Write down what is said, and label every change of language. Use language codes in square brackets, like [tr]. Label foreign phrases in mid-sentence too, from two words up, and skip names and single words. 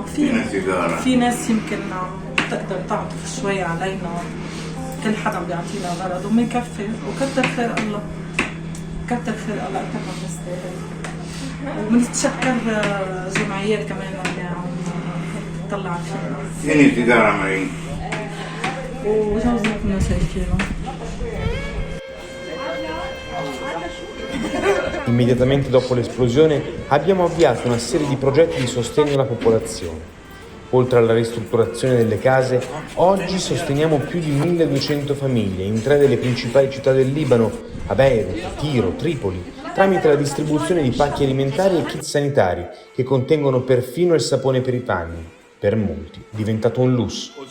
[ar] في ناس يمكن تقدر تعطف شوي علينا، كل حدا بيعطينا غرض ومنكفي، وكتر خير الله، كتر خير الله أكثر ما بنستاهل. وبنتشكر جمعيات كمان اللي عم تطلع فينا. فيني سيجارة معي. وجوزنا كنا شايفينه. [it] Immediatamente dopo l'esplosione abbiamo avviato una serie di progetti di sostegno alla popolazione. Oltre alla ristrutturazione delle case, oggi sosteniamo più di 1200 famiglie in 3 delle principali città del Libano, a Beirut, Tiro, Tripoli, tramite la distribuzione di pacchi alimentari e kit sanitari che contengono perfino il sapone per i panni, per molti diventato un lusso.